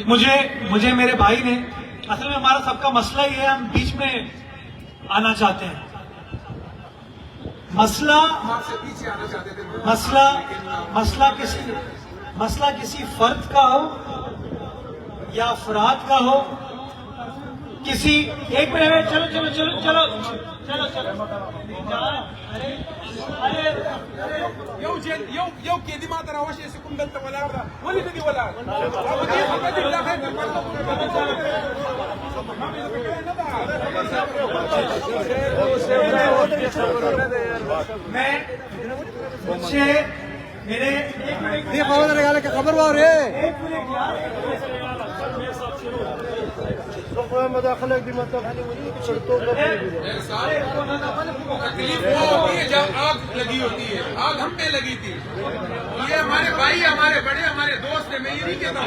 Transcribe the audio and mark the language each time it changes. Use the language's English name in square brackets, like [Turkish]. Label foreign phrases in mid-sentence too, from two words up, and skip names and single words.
[Urdu] مجھے میرے بھائی نے، اصل میں ہمارا سب کا مسئلہ یہ ہے، ہم بیچ میں آنا چاہتے ہیں۔ مسئلہ کسی فرد کا ہو یا افراد کا ہو، کسی ایک منٹ، چلو [Pashto] یو کې دې ماته راوشي چې کوم دلته ولاړ ده، ولې نه دي ولاړ؟ [Urdu] خبر وار ہے مداخلت بھی مطلب تکلیف وہ ہوتی ہے جب آگ لگی ہوتی ہے، آگ ہم پہ لگی تھی، یہ ہمارے بھائی، ہمارے بڑے، ہمارے دوست ہیں، میں یہ نہیں کہتا